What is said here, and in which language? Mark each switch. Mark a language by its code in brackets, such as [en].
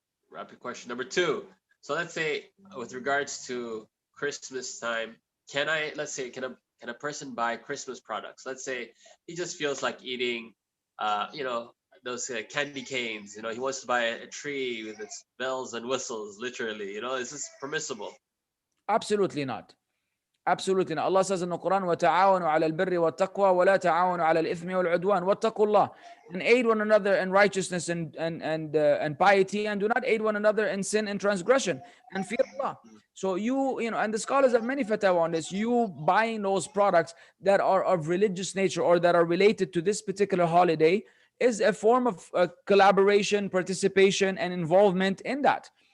[en] Rapid question number two. So let's say with regards to Christmas time, let's say can a person buy Christmas products? Let's say he just feels like eating those candy canes. He wants to buy a tree with its bells and whistles, literally. Is this permissible? absolutely not. Absolutely not. Allah says in the Quran, [ar] وَتَعَاوَنُوا عَلَى الْبِرِّ وَالتَّقْوَى وَلَا تَعَاوَنُوا عَلَى الْإِثْمِ وَالْعُدْوَانِ وَاتَّقُوا اللَّهِ. [en] And aid one another in righteousness and piety, and do not aid one another in sin and transgression, and fear Allah. So and the scholars have many fatwa on this. You buying those products that are of religious nature or that are related to this particular holiday is a form of collaboration, participation, and involvement in that.